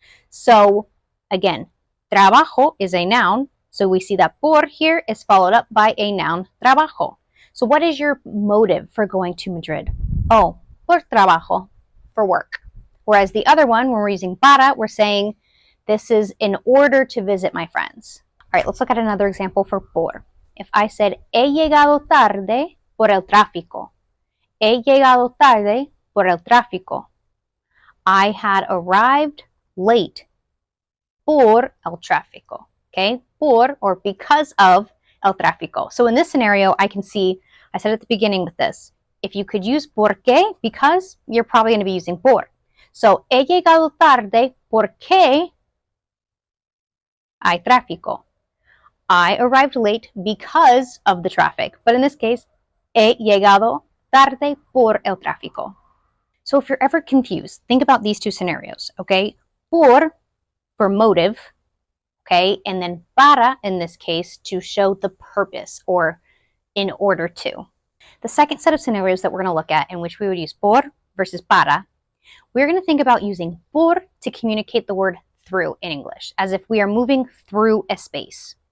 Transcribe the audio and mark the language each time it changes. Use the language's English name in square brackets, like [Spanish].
[English] So again, trabajo is a noun, so we see that por here is followed up by a noun, trabajo. So what is your motive for going to Madrid? Oh, [Spanish] por trabajo, [English] for work. Whereas the other one, when we're using para, we're saying this is in order to visit my friends. All right, let's look at another example for por. If I said, [Spanish] he llegado tarde por el tráfico. He llegado tarde por el tráfico. [English] I had arrived late [Spanish] por el tráfico. [English] Okay, por, or because of [Spanish] el tráfico. [English] So in this scenario, I can see, I said at the beginning with this, if you could use por qué, because you're probably going to be using por. [Spanish] So, he llegado tarde porque hay tráfico. [English] I arrived late because of the traffic. But in this case, [Spanish] he llegado tarde por el tráfico. [English] So if you're ever confused, think about these two scenarios, okay? Por, for motive, okay? And then para, in this case, to show the purpose or in order to. The second set of scenarios that we're going to look at in which we would use por versus para, we're going to think about using por to communicate the word through in English, as if we are moving through a space.